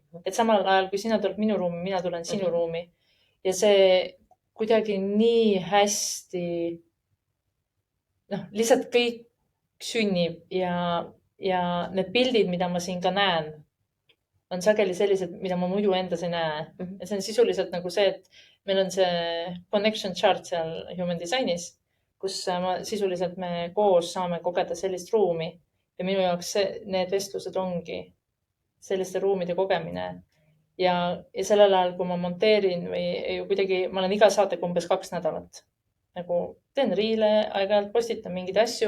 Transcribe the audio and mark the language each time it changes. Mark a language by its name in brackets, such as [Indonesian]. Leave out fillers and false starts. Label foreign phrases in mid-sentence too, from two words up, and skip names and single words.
[Estonian] Et samal ajal, kui sina tuled minu ruumi, mina tulen sinu ruumi. Ja see kuidagi nii hästi, lihtsalt kõik sünnib ja need pildid, mida ma siin ka näen, on sageli sellised, mida ma muidu endas ei näe. Ja see on sisuliselt nagu see, et meil on see [English] connection chart [Estonian] seal Human Designis, kus sisuliselt me koos saame kogeda sellist ruumi. Ja minu jaoks need vestlused ongi selliste ruumide kogemine. Ja sellel ajal, kui ma monteerin või kuidagi, ma olen iga saatega umbes 2 nädalat. Nagu teen riile, aeg-ajalt postitan mingeid asju.